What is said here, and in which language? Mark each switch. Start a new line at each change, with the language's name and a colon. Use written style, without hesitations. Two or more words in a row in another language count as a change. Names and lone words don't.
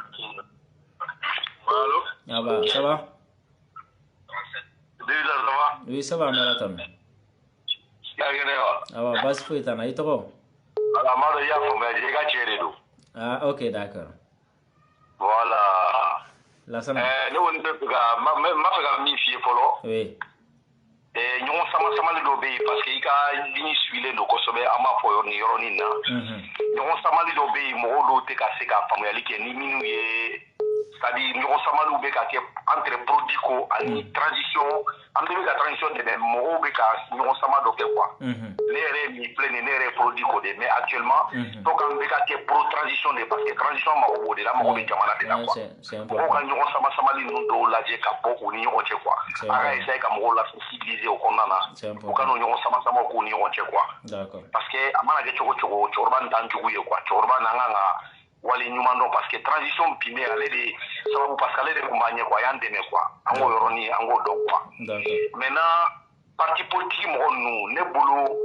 French: allo ça va oui ça va
Bambara: an bɛ la tan awa basi foyi t'an na i tɔgɔ Amado y'a faamuya i ka cɛ de don
French: ok d'accord voilà Lassana
Bambara: ne kɔni bɛ fɛ ka n b'a fɛ ka min f'i ye fɔlɔ
French: oui
Bambara: ɲɔgɔn samali dɔ bɛ yen
French: parce que
Bambara: i ka ligne suivilen don kosɛbɛ an b'a fɔ nin yɔrɔnin na ɲɔgɔn samali dɔ bɛ yen mɔgɔw dɔw tɛ ka se ka faamuyali kɛ ni minnu ye
French: c'est-à-dire
Bambara: ɲɔgɔn samaliw bɛ ka kɛ
French: entre produit
Bambara: ko ani transition an bɛɛ bɛ ka transition dɛmɛ mɔgɔw bɛ ka ɲɔgɔn sama dɔ kɛ quoi ne yɛrɛ min filɛ nin ne yɛrɛ ye produit ko de
French: mais actuellement donc
Bambara: an bɛ ka kɛ
French: pro transition
Bambara: de
French: parce que transition
Bambara: mago b'o de la mago bɛ jamana de la quoi mɔgɔw ka ɲɔgɔn samali ninnu dɔw lajɛ ka bɔ u ni ɲɔgɔn cɛ quoi a ka essayer ka mɔgɔw la sensibiliser o kɔnɔna na u ka n'o ɲɔgɔn sama k'u ni ɲɔgɔn cɛ quoi
French: parce que
Bambara: a mana kɛ cogo cogo cɛkɔrɔba nin t'an jugu ye quoi cɛkɔrɔba n'an kan ka wali ɲuman dɔn
French: parce que transition
Bambara: bi mais ale de sababu
French: parce que ale
Bambara: de kun b'a ɲɛ quoi a y'an dɛmɛ quoi an k'o yɔrɔnin an k'o dɔn quoi
French: maintenant parti politique
Bambara: mɔgɔ ninnu ne bolo